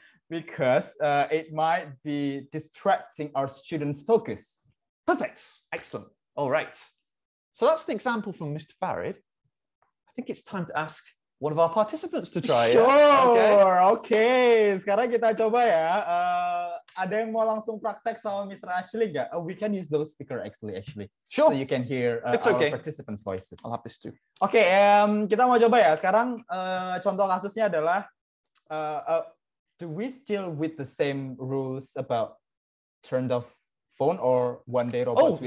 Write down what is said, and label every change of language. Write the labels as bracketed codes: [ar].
[en] because it might be distracting our students' focus. Perfect. Excellent. All right. So that's the example from Mr. Farid. I think it's time to ask one of our participants to try. Sure. Okay. [id] Sekarang kita coba ya. Ada yang mau langsung praktek sama Mr. Ashley nggak? [en] We can use those speaker actually. Sure. So you can hear our participants' voices. I'll have this too. Okay. [id] Kita mau coba ya. Sekarang contoh kasusnya adalah [en] do we still with the same rules about turned off phone or one day robots?